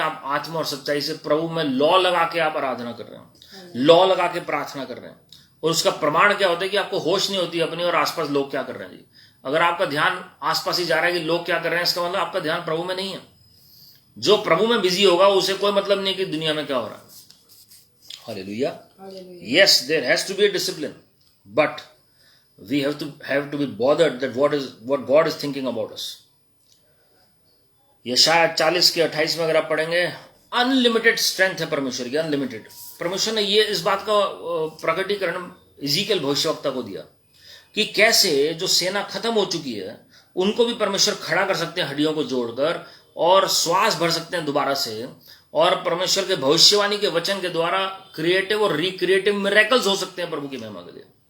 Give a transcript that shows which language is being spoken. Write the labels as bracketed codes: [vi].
[hi] आप आत्मा और सच्चाई से प्रभु में लॉ लगा के आप आराधना कर रहे हैं, लॉ लगा के प्रार्थना कर रहे हैं। और उसका प्रमाण क्या होता है कि आपको होश नहीं होती अपनी और आसपास लोग क्या कर रहे हैं जी। अगर आपका ध्यान आसपास ही जा रहा है कि लोग क्या कर रहे हैं, इसका मतलब आपका ध्यान प्रभु में नहीं है। जो प्रभु में बिजी होगा उसे कोई मतलब नहीं कि दुनिया में क्या हो रहा है। Hallelujah. [en] Yes, there has to be a discipline, but we have to be bothered that what God is thinking about us. [hi] यशायाह 40 के 28 में अगर आप पढ़ेंगे, अनलिमिटेड स्ट्रेंथ है परमेश्वर की, अनलिमिटेड। परमेश्वर ने ये इस बात का प्रकटीकरण इज़ीकियल भविष्यवक्ता को दिया कि कैसे जो सेना खत्म हो चुकी है उनको भी परमेश्वर खड़ा कर सकते हैं हड्डियों को जोड़कर, और श्वास भर सकते हैं दोबारा से, और परमेश्वर के भविष्यवाणी के वचन के द्वारा क्रिएटिव और रिक्रिएटिव मिरेकल्स हो सकते हैं प्रभु की महिमा के लिए।